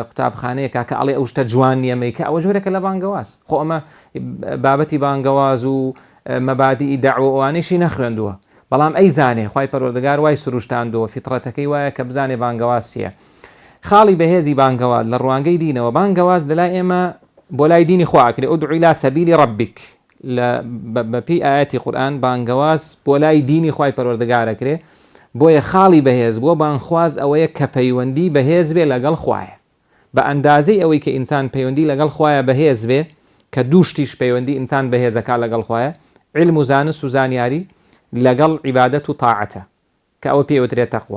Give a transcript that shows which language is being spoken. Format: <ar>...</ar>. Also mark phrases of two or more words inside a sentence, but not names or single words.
<ckb>قوتابخانەیەکە کە ئەڵێ ئەو شتە جوان نیەمەی کە ئەوە جۆرێکە لە بانگەواز خۆ ئەمە بابەتی بانگەواز و مەبادی داعوە ئەوانەیشی نەخوێندووە بەڵام ئەی زانێ خوای پەروەردگار وای سروشتاندووە فیترەتەکەی وایە کە بزانێ بانگەواز چییە خاڵی بەهێزی بانگەواز لە ڕوانگەی دینەوە بانگەواز لەلای ئێمە بۆ لای دینی خواکرێ</ckb> <ar>ئودعو إلى سبیل ربک</ar> <ckb>بەپی ئاەتی قورئان بانگەواز بۆ لای دینی خوای پەروەردگارەکرێ بۆیە خاڵی بەهێز بۆ بانخواز ئەوەیە کە پەیوەندی بەهێز بێ لەگەڵ خوایە بە ئەندازەی ئەوەی کە ئینسان پەیوەندی لەگەڵ خۆیان بەهێز بێ کە دووشتیش پەیوەندی ئینسان بەهێزەکە لەگەڵ خۆیە علم و زانست و زانیاری لەگەڵ عیبادەت و تاعەتە کە ئەوە پێوترێت تەقوا.</ckb>